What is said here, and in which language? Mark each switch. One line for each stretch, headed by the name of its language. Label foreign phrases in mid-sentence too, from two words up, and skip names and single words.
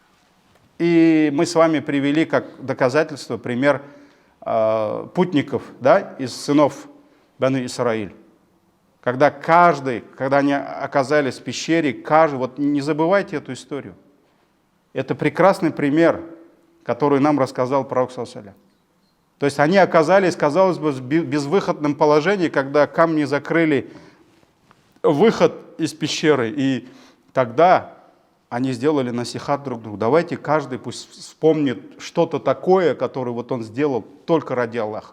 Russian: И мы с вами привели как доказательство пример путников, да, из сынов Бану Исраиль. Когда они оказались в пещере, вот не забывайте эту историю. Это прекрасный пример которую нам рассказал пророк
Arabic: صلى الله عليه وسلم.
Russian: То есть они оказались, казалось бы, в безвыходном положении, когда камни закрыли выход из пещеры. И тогда они сделали насихат друг другу. Давайте каждый пусть вспомнит что-то такое, которое вот он сделал только ради Аллаха.